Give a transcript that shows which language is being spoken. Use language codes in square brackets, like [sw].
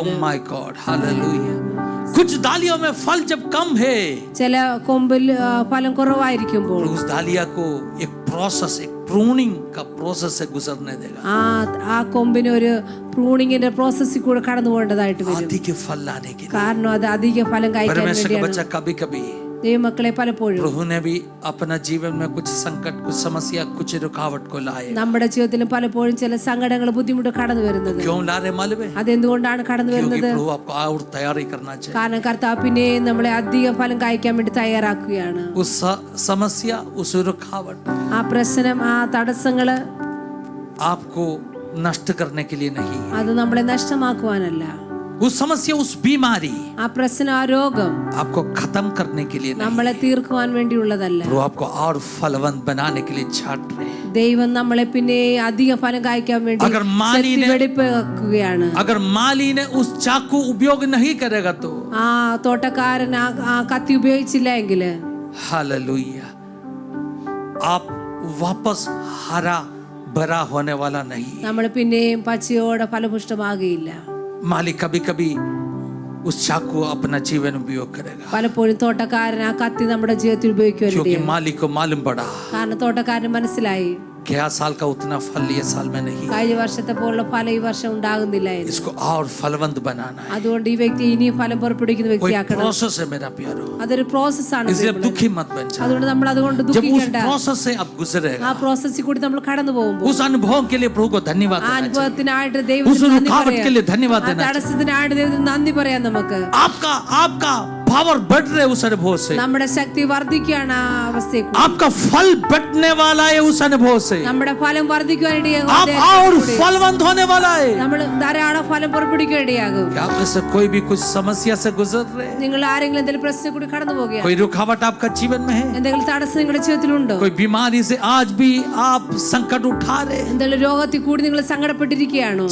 [hi] Oh my God hallelujah. कुछ डालियों में फल जब कम है, [ml] ചില കൊമ്പിൽ ഫലം കുറവായിരിക്കുമ്പോൾ [hi] तो उस डालिया को एक प्रोसेस, एक प्रूनिंग का प्रोसेस से गुजरने देगा। [ml] ആ കൊമ്പിന് ഒരു പ്രൂണിങ്ങിന്റെ പ്രോസസ്സിൽ കൂടെ കടന്നു പോകേണ്ടതായിട്ട് വരും. [hi] अधिक फल लाने के लिए [ml] കാരണം അത് അധിക ഫലം കഴിക്കാൻ [hi] परमेश्वर का [ml] വേണ്ടിയാണ്. [hi] बच्चा कभी कभी [ml] ദൈവമക്കളെ, പലപ്പോഴും [hi] प्रभु ने भी अपना जीवन में कुछ संकट, कुछ समस्या, कुछ रुकावट को लाए। [ml] നമ്മുടെ ജീവിതത്തിൽ പലപ്പോഴും ചില സങ്കടങ്ങൾ, ബുദ്ധിമുട്ട് കടന്നു വരുന്നത്. [hi] क्यों ला रहे मालूम है? [ml] അതെന്തുകൊണ്ടാണ് കടന്നു [hi] क्योंकि [ml] വരുന്നത്? [hi] प्रभु आपको और तैयारी करना चाहिए। [ml] കാരണം കർത്താവ് പിന്നെ നമ്മളെ അധിക ഫലം കഴിക്കാൻ വേണ്ടി തയ്യാറാക്കുകയാണ്. [hi] उस समस्या, उस रुकावट [ml] ആ പ്രശ്നം, ആ തടസ്സങ്ങള് [hi] आपको नष्ट करने के लिए नहीं, [ml] അത് നമ്മളെ നഷ്ടമാക്കുവാനല്ല. [hi] उस समस्या, उस बीमारी [ml] ആ പ്രശ്നം, ആ രോഗം [hi] आपको खत्म करने के लिए नहीं, [ml] നമ്മളെ തീർക്കുവാൻ വേണ്ടിയുള്ളതല്ല. [hi] प्रभु आपको और फलवंत बनाने के लिए छाट रहे हैं। [ml] ദൈവം നമ്മളെ പിന്നെ അധിക ഫലം കഴിക്കാൻ വേണ്ടി [hi] अगर माली ने [ml] വെടിപ്പാക്കുകയാണ്. [hi] अगर माली ने उस चाकू उपयोग नहीं करेगा तो [ml] ആ തോട്ടക്കാരൻ ആ കത്തി ഉപയോഗിച്ചില്ല എങ്കിൽ [hi] हालेलुया आप वापस हरा भरा होने वाला नहीं। [ml] നമ്മൾ പിന്നെയും പച്ചയോടെ ഫലപുഷ്ടമാകുകയില്ല. [hi] मालिक कभी कभी उस चाकू अपना जीवन उपयोग करेगा, [ml] പലപ്പോഴും തോട്ടക്കാരൻ ആ കത്തി നമ്മുടെ ജീവിതത്തിൽ [hi] क्योंकि [ml] ഉപയോഗിക്കുവാനിടയാണ്. [hi] मालिक को मालूम पड़ा [ml] കാരണം തോട്ടക്കാരന് മനസ്സിലായി, [hi] गया साल का उतना फल ये साल में नहीं, [ml] കഴിഞ്ഞ വർഷത്തെ പോലുള്ള ഫലം ഈ വർഷം ഉണ്ടാകുന്നില്ല എന്ന്. [hi] इसको और फलवंत बनाना है। [ml] അതുകൊണ്ട് ഈ വ്യക്തി ഇനിയും ഫലം പുറപ്പെടുവിക്കുന്ന [hi] कोई [ml] വ്യക്തിയാക്കണം. [hi] प्रोसेस है मेरा प्यारो, [ml] അതൊരു പ്രോസസ്സാണ്. [hi] इसलिए दुखी मत बन जाओ। [ml] അതുകൊണ്ട് നമ്മൾ അതുകൊണ്ട് [hi] जब उस [ml] ദുഃഖിക്കേണ്ട. [hi] प्रोसेस से आप [ml] ആ [hi] गुजरेगा, [ml] പ്രോസസ്സിൽ കൂടി നമ്മൾ കടന്നു പോകുമ്പോൾ [hi] उस अनुभव के लिए प्रभु को धन्यवाद [ml] ആ [hi] देना चाहिए। [ml] അനുഭവത്തിനായിട്ട് [hi] उस [ml] ദൈവത്തിന് നന്ദി [hi] रुकावट के लिए [ml] പറയാം. [hi] धन्यवाद [ml] ആ [hi] देना चाहिए। [ml] തടസ്സത്തിനായിട്ട് ദൈവത്തിന് നന്ദി പറയാം. നമുക്ക് [hi] आपका आपका पावर बढ़ रहे उस अनुभव से, [ml] നമ്മുടെ ശക്തി വർദ്ധിക്കുകയാണ് ആ അവസ്ഥയിൽ കൂടി. [hi] आपका फल बढ़ने वाला है उस अनुभव से, [ml] നമ്മുടെ ഫലം വർദ്ധിക്കുവാനിടയാകും. [hi] आप और फलवंत होने वाला है। [ml] നമ്മൾ ധാരാളം ഫലം പുറപ്പെടുവിക്കാനിടയാകും. [hi] क्या आप में से कोई भी कुछ समस्या से गुजर रहे हैं? [ml] നിങ്ങൾ ആരെങ്കിലും എന്തെങ്കിലും പ്രശ്നം കൂടി കടന്നു പോകുകയാണ്? [hi] कोई रुकावट आपका जीवन में है? [ml] എന്തെങ്കിലും തടസ്സം നിങ്ങളുടെ ജീവിതത്തിലുണ്ടോ? [hi] कोई बीमारी से आज भी आप संकट उठा रहे हैं? [ml] എന്തെങ്കിലും രോഗത്തിൽ കൂടി നിങ്ങൾ സങ്കടപ്പെട്ടിരിക്കുകയാണോ?